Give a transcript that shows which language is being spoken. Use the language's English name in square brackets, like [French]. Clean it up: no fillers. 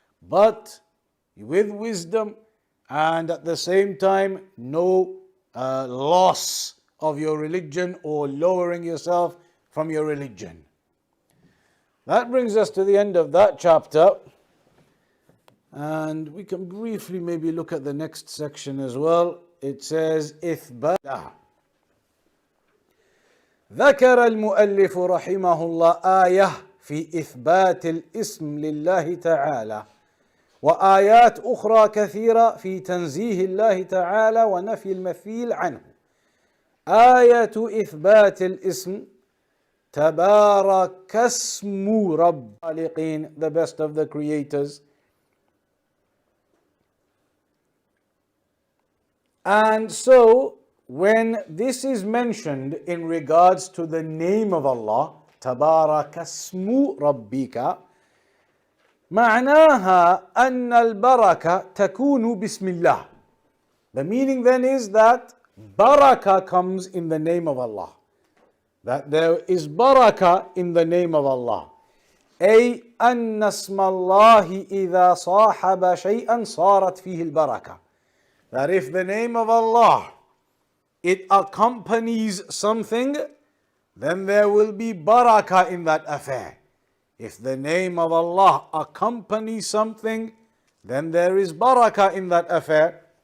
[English] But with wisdom and at the same time, no loss of your religion or lowering yourself from your religion. That brings us to the end of that chapter. And we can briefly maybe look at the next section as well. It says, إثبات. [Arabic] ذكر المؤلف رحمه الله آية في إثبات الاسم لله تعالى وآيات أخرى كثيرة في تنزيه الله تعالى ونفي المثيل عنه. آية إثبات الاسم تبارك اسم رب الخالقين, [English] the best of the creators. And so, when this is mentioned in regards to the name of Allah, [Arabic] تبارك اسم ربك, معناها أن البركة تكون بسم الله. [English] The meaning then is that barakah comes in the name of Allah. That there is barakah in the name of Allah. [Arabic] أي أن اسم الله إذا صاحب شيئا صارت فيه البركة. [English] That if the name of Allah, it accompanies something, then there will be barakah in that affair. If the name of Allah accompanies something, then there is barakah in that affair.